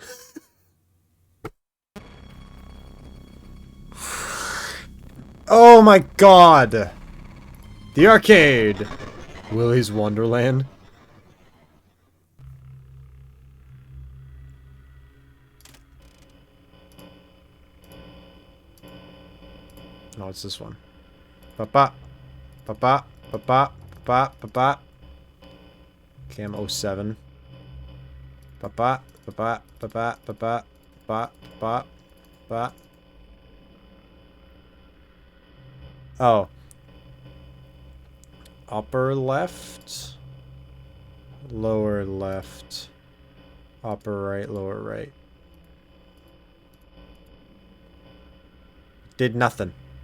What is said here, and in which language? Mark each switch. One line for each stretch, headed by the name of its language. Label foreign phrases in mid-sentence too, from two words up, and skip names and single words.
English: Oh my god. The arcade. Willie's Wonderland. No, it's this one. Ba-ba. Ba-ba. Ba-ba. Ba-ba. Ba-ba. Cam 07. Ba-ba, ba-ba, ba-ba, ba-ba, ba, ba, ba. Oh. Upper left. Lower left. Upper right, lower right. Did nothing.